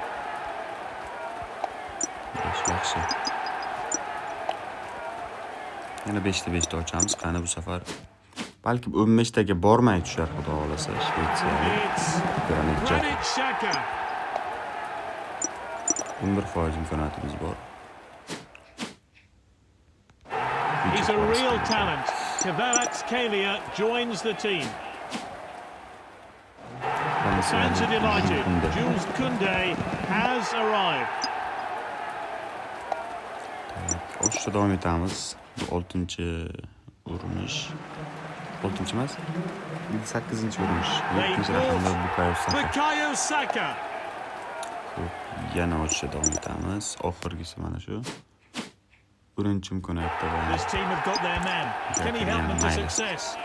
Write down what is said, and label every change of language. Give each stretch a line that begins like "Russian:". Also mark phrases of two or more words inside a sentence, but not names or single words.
Uzbek: Yaxshi. Yana 5 ta ochamiz. Qani bu safar balki 15 taga bormay tushar, xudo xolasa. Shvetsiyalik Granit Xhaka. 11% imkoniyatimiz bor.
English: He's a real talent. Kvaratskhelia joins the team. Fans are delighted. Jules Koundé has arrived.
Uzbek: O'shda davom etamiz. Bu 6-chi urinish. 6-chi emas? 8-chi urinish. 7-chi raqamda Bukayo Saka. Yana o'shda davom etamiz. Oxirgisi mana shu. Birinchi imkoniyatda bor.
English: This team have got their man. Can he help them to success?